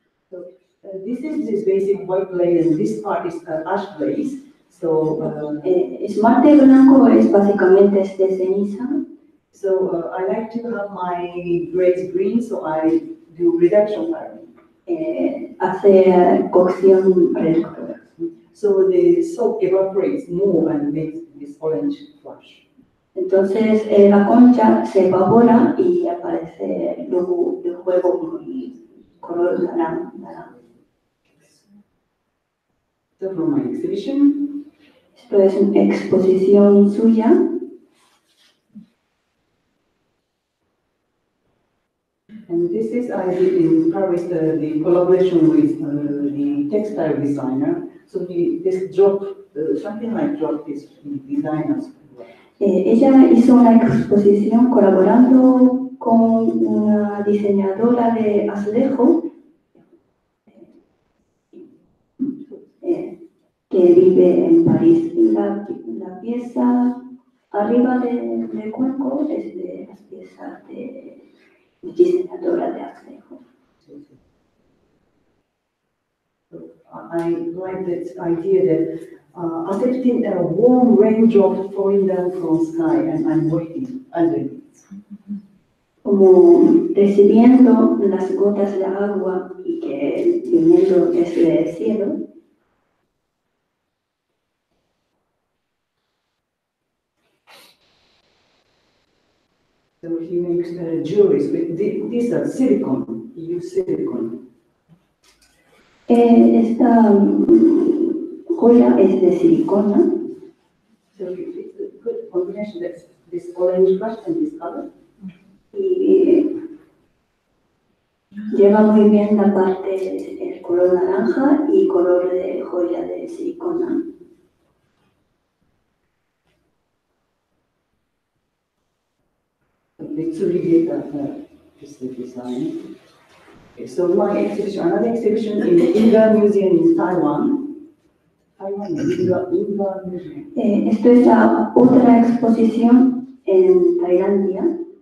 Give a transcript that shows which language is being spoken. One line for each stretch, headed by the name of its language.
English: So this is this basic white glaze, and this part is ash glaze. So
Spanish: esmalte blanco es básicamente de ceniza.
English: So I like to have my glaze green, so I do reduction firing.
Spanish: Hace cocción reductora.
English: So the salt evaporates more and makes this orange flash.
Spanish: Entonces la concha se evapora y aparece luego de juego muy color naranja.
English: So from my exhibition,
Spanish: Esto es una exposición suya.
English: and this is I did in Paris the collaboration with the textile designer. So this drop, something like drop this designers.
Spanish: Ella hizo una exposición colaborando con una diseñadora de azulejo que vive en París. La pieza arriba del cuenco es de las piezas de diseñadora de azulejo.
English: I like that idea that accepting a warm raindrop falling down from sky and I'm waiting underneath.
Spanish: Como recibiendo las gotas de agua y que viniendo desde el cielo.
English: So he makes jewelry with these are silicone. He used silicone.
Spanish: Esta joya es de silicona.
English: So it's a good combination. That's this orange brush and this color.
Spanish: Y lleva muy bien la parte, el color naranja y color de joya de silicona.
English: It's really this design. Okay, so my exhibition, another exhibition in the Inga Museum in Taiwan. Inga Museum.
Spanish: Esto es la otra exposición en Tailandia.